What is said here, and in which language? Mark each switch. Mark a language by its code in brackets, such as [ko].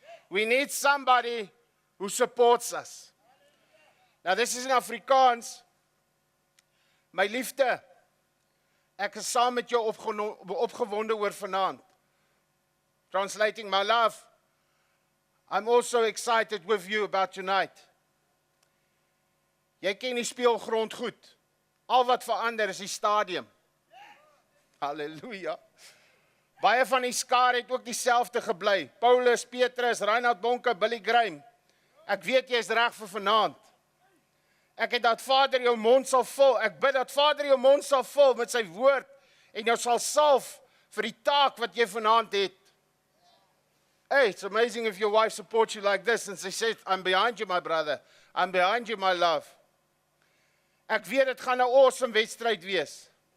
[en] We need somebody who supports us. Now this is in Afrikaans. [af] My liefde, ek is saam met jou opgewonde oor vanaand. [en] Translating, my love, I'm also excited with you about tonight. [af] Jy ken die speelgrond goed. Al wat verander is die stadium. Halleluja. Baie van die skare het ook dieselfde gebly. Paulus, Petrus, Reinhard Bonke, Billy Graham. Ek weet jy is reg vir vanaand. Ek het dat Vader jou mond sal vul. Ek bid dat Vader jou mond sal vul met sy woord en jou sal salf vir die taak wat jy vanaand het. [en] Hey, it's amazing if your wife supports you like this and she says, I'm behind you, my brother. I'm behind you, my love. [af] Ek weet dit gaan 'n awesome wedstryd wees.